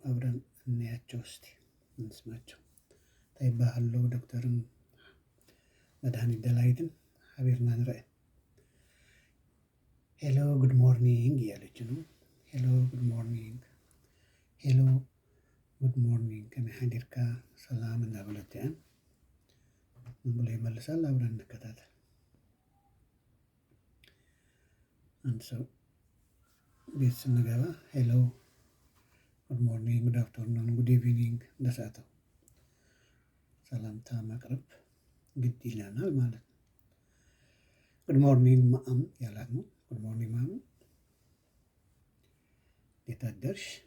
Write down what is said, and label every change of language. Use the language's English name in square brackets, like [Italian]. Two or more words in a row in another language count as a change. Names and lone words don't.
[Amharic] አብረን እናያቸው እስቲ፣ እንስማቸው። ታይባሃለው ዶክተርን መድኃኒት ደላይትን [Tigrinya] ሓቢርና ንርአ። [English] hello good morning [Amharic] እያለች ነው። [English] hello good morning፣ hello good morning። [Tigrinya] ከመይ ሓዲርካ? ሰላም እናበለት እያ። [Amharic] ምን ብሎ ይመልሳል? አብረን እንከታተል። አንድ ሰው ቤት ስንገባ [English] hello good morning, good afternoon, good evening [Amharic] እንደሰዓተው ሰላምታ ማቅረብ ግድ ይለናል ማለት ነው። [English] good morning ma'am [Amharic] ያላት ነው። [English] good morning ma'am፣ [Amharic] እንዴት አደርሽ?